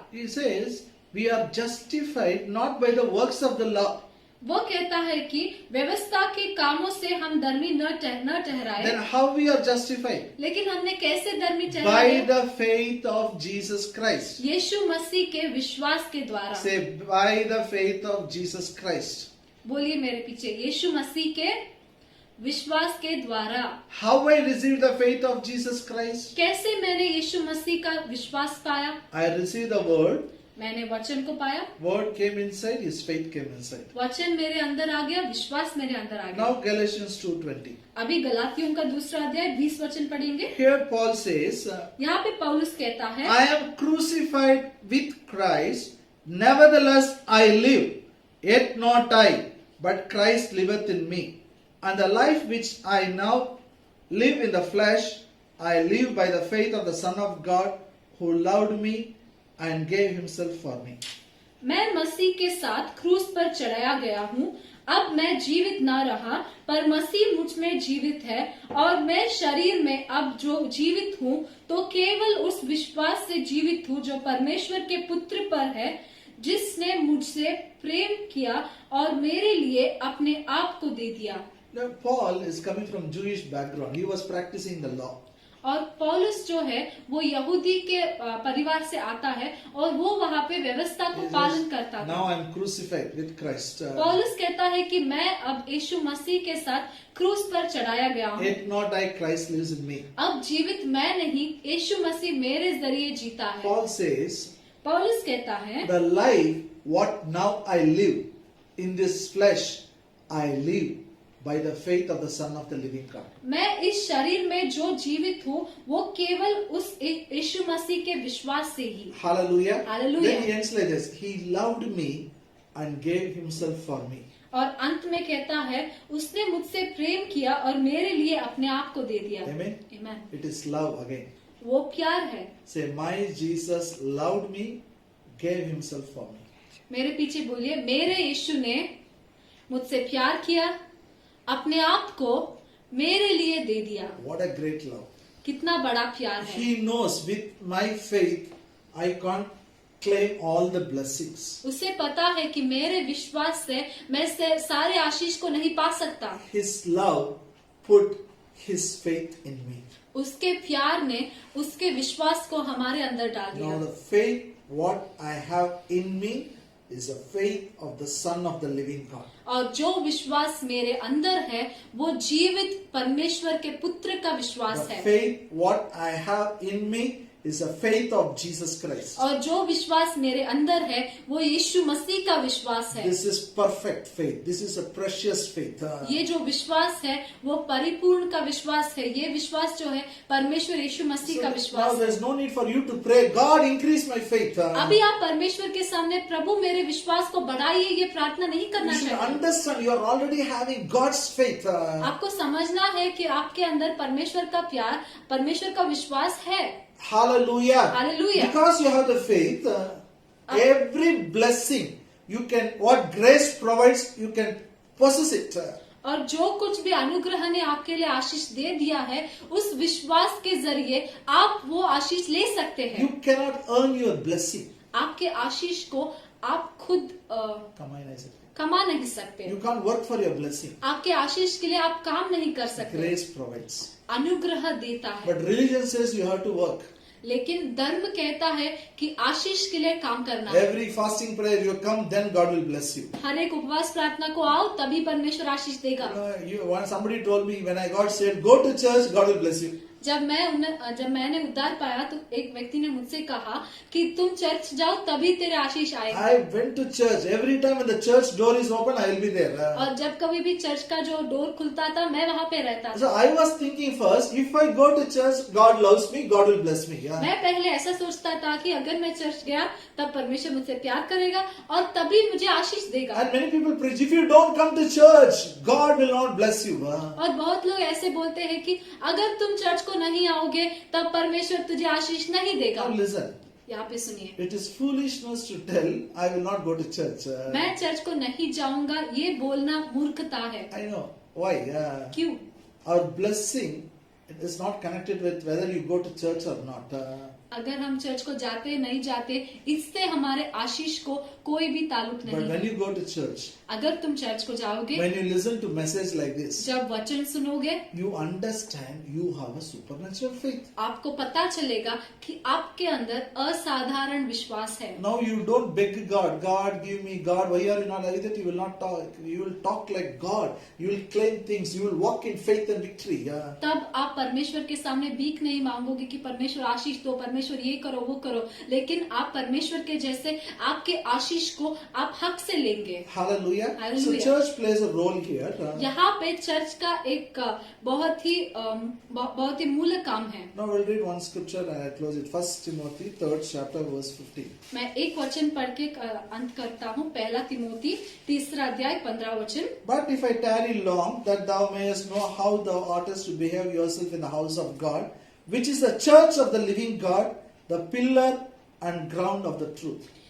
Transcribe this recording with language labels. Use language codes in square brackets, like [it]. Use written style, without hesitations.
[en] He says, we are justified not by the works of the law. [hi] वो कहता है कि व्यवस्था के कामों से हम धर्मी न ठहराए। [en] Then how we are justified? [hi] लेकिन हमने कैसे धर्मी [en] By [hi] ठहराए? [en] the faith of Jesus Christ. [hi] यीशु मसीह के विश्वास के द्वारा। [en] Say, by the faith of Jesus Christ. [hi] बोलिए मेरे पीछे, यीशु मसीह के विश्वास के द्वारा। [en] How I received the faith of Jesus Christ? [hi] कैसे मैंने यीशु मसीह का विश्वास पाया? [en] I received the word. [hi] मैंने वचन को पाया, [en] Word came inside, His faith came inside. [hi] वचन मेरे अंदर आ गया, विश्वास मेरे अंदर आ गया। [en] Now Galatians 2:20. [hi] अभी गलातियों का 2रा अध्याय 20 वचन पढ़ेंगे। [en] Here Paul says, [hi] यहाँ पे पौलुस कहता है, [en] I am crucified with Christ, nevertheless I live, yet not I, but Christ liveth in me. And the life which I now live in the flesh, I live by the faith of the Son of God, who loved me and gave himself for me. [hi] मैं मसीह के साथ क्रूस पर चढ़ाया गया हूँ, अब मैं जीवित न रहा, पर मसीह मुझ में जीवित है, और मैं शरीर में अब जो जीवित हूँ तो केवल उस विश्वास से जीवित हूँ जो परमेश्वर के पुत्र पर है, जिसने मुझसे प्रेम किया और मेरे लिए अपने आप को दे दिया। [en] Now, Paul is coming from Jewish background. He was practicing the law. [hi] और पौलुस जो है वो यहूदी के परिवार से आता है और वो वहाँ पे व्यवस्था को पालन करता था। [en] Now I am crucified with Christ. [hi] पौलुस कहता है कि मैं अब यीशु मसीह के साथ क्रूस पर चढ़ाया गया हूँ। [en] Yet not I, Christ lives in me. [hi] अब जीवित मैं नहीं, यीशु मसीह मेरे जरिए जीता है। [en] Paul says, [hi] पौलुस कहता है, [en] the life what now I live in this flesh, I live by the faith of the Son of the living God. [hi] मैं इस शरीर में जो जीवित हूँ वो केवल उस यीशु मसीह के विश्वास से ही। Hallelujah. Hallelujah. [en] Then he ends like this. He loved me and gave himself for me. [hi] और अंत में कहता है, उसने मुझसे प्रेम किया और मेरे लिए अपने आप को दे दिया। Amen. Amen. [en] It is love again. [hi] वो प्यार है। [en] Say, my Jesus loved me, gave himself for me. [hi] मेरे पीछे बोलिए, मेरे यीशु ने मुझसे प्यार किया, अपने आप को मेरे लिए दे दिया। [en] What a great love. [hi] कितना बड़ा प्यार है। [en] He knows with my faith I can't claim all the blessings. [hi] उसे पता है कि मेरे विश्वास से मैं सारे आशीष को नहीं पा सकता। [en] His love put his faith in me. [hi] उसके प्यार ने उसके विश्वास को हमारे अंदर डाल [en] Now [hi] दिया। [en] the faith what I have in me is the faith of the Son of the living God. [hi] और जो विश्वास मेरे अंदर है वो जीवित परमेश्वर के पुत्र का विश्वास [en] The [hi] है। [en] faith what I have in me is the faith of Jesus Christ. [hi] और जो विश्वास मेरे अंदर है वो यीशु मसीह का विश्वास है। [en] This is perfect faith. This is a precious faith. [hi] ये जो विश्वास है वो परिपूर्ण का विश्वास है। ये विश्वास जो है परमेश्वर यीशु मसीह का [en] Now [hi] विश्वास [en] there [hi] है। [en] is no need for you to pray, God increase my faith. [hi] अभी आप परमेश्वर के सामने प्रभु मेरे विश्वास को बढ़ाइए ये प्रार्थना नहीं [en] You [hi] करना [en] should [hi] चाहिए। [en] understand you are already having God's faith. [hi] आपको समझना है कि आपके अंदर परमेश्वर का प्यार, परमेश्वर का विश्वास है। Hallelujah. Hallelujah. [en] Because you have the faith, every blessing you can, what grace provides, you can possess it. [hi] और जो कुछ भी अनुग्रह ने आपके लिए आशीष दे दिया है उस विश्वास के जरिए आप वो आशीष ले सकते हैं। [en] You cannot earn your blessing. [hi] आपके आशीष को आप खुद [en] Come on, I said. [hi] कमा नहीं सकते। [en] You can't work for your blessing. [hi] आपके आशीष के लिए आप काम नहीं कर सकते। [en] Grace provides. [hi] अनुग्रह देता है। [en] But religion says you have to work. [hi] लेकिन धर्म कहता है कि आशीष के लिए काम करना है। [en] Every fasting prayer you come, then God will bless you. [hi] हर एक उपवास प्रार्थना को आओ तभी परमेश्वर आशीष देगा। [en] Somebody told me when I got saved, go to church, God will bless you. [hi] जब मैंने उद्धार पाया तो एक व्यक्ति ने मुझसे कहा कि तुम चर्च जाओ तभी तेरे आशीष आएगा। [en] I went to church. Every time when the church door is open, I will be there. [hi] और जब कभी भी चर्च का जो डोर खुलता था मैं वहाँ पे रहता [en] So [hi] था। [en] I was thinking first, if I go to church, God loves me, God will bless me. Yeah. [hi] मैं पहले ऐसा सोचता था कि अगर मैं चर्च गया तब परमेश्वर मुझसे प्यार करेगा और तभी मुझे आशीष देगा। [en] And many people preach, if you don't come to church, God will not bless you. [hi] और बहुत लोग ऐसे बोलते हैं कि अगर तुम चर्च को नहीं आओगे तब परमेश्वर तुझे आशीष नहीं देगा। [en] Now listen, [hi] यहाँ पे सुनिए, [en] it is foolishness to tell, I will not go to church. [hi] मैं चर्च को नहीं जाऊंगा ये बोलना मूर्खता है। [en] I know. Why? [hi] क्यों? [en] Our blessing is not connected with whether you go to church or not. [hi] अगर हम चर्च को जाते नहीं जाते इससे हमारे आशीष को कोई भी ताल्लुक [en] But [hi] नहीं। [en] when you go to church, [hi] अगर तुम चर्च को जाओगे, [en] when you listen to message like this, [hi] जब वचन सुनोगे, [en] you understand you have a supernatural faith. [hi] आपको पता चलेगा कि आपके अंदर असाधारण विश्वास है। [en] Now you don't beg God, God give me, God, why are you not like that? You will not talk. You will talk like God. You will claim things. You will walk in faith and victory. Yeah. [hi] तब आप परमेश्वर के सामने भीख नहीं मांगोगे कि परमेश्वर आशीष दो, परमेश्वर ये करो वो करो, लेकिन आप परमेश्वर के जैसे आपके आशीष को आप हक से लेंगे। [en] Hallelujah. So Hallelujah. church plays a role here. [hi] यहाँ पे चर्च का एक बहुत ही मूल काम है। [en] Now we'll read one scripture and I'll close it. 1 Timothy 3rd chapter verse 15. [hi] मैं एक वचन पढ़ के अंत करता हूँ। पहला तिमोथी 3रा अध्याय 15 वचन। [en] But if I tarry long, that thou mayest know how thou oughtest to behave yourself in the house of God, which is the church of the living God, the pillar and ground of the truth.